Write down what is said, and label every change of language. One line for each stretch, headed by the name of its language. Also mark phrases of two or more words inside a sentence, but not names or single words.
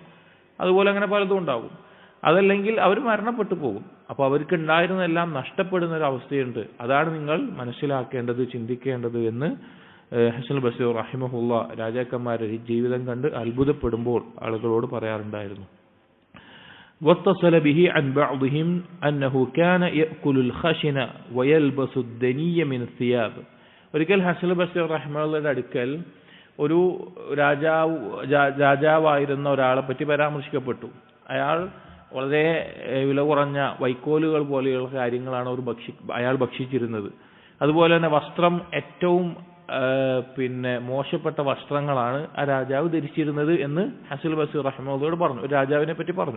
Malayalam: അതുപോലെ അങ്ങനെ പലതും ഉണ്ടാകും. അതല്ലെങ്കിൽ അവർ മരണപ്പെട്ടു പോകും. അപ്പൊ അവർക്ക് ഉണ്ടായിരുന്നെല്ലാം നഷ്ടപ്പെടുന്ന ഒരു അവസ്ഥയുണ്ട്. അതാണ് നിങ്ങൾ മനസ്സിലാക്കേണ്ടത്, ചിന്തിക്കേണ്ടത് എന്ന് ഹസൻ ബസീർ റഹിമഹുല്ല രാജാക്കന്മാരുടെ ജീവിതം കണ്ട് അത്ഭുതപ്പെടുമ്പോൾ ആളുകളോട് പറയാറുണ്ടായിരുന്നു.
Arabic: واتصل به عن بعضهم أنه كان يأكل الخشن ويلبس الدني من الثياب.
Malayalam: ഒരിക്കൽ ഹസൻ ബസീർ റഹിമഹുല്ലയുടെ അടുക്കൽ ഒരു രാജാവായിരുന്ന ഒരാളെ പറ്റി പരാമർശിക്കപ്പെട്ടു. അയാൾ വളരെ വില കുറഞ്ഞ വൈക്കോലുകൾ പോലെയുള്ള കാര്യങ്ങളാണ് അയാൾ ഭക്ഷിച്ചിരുന്നത്. അതുപോലെ തന്നെ വസ്ത്രം ഏറ്റവും മോശപ്പെട്ട വസ്ത്രങ്ങളാണ് ആ രാജാവ് ധരിച്ചിരുന്നത് എന്ന് ഹസൻ ബസീർ റഹിമഹുല്ലയോട് പറഞ്ഞു, ഒരു രാജാവിനെ പറ്റി പറഞ്ഞു.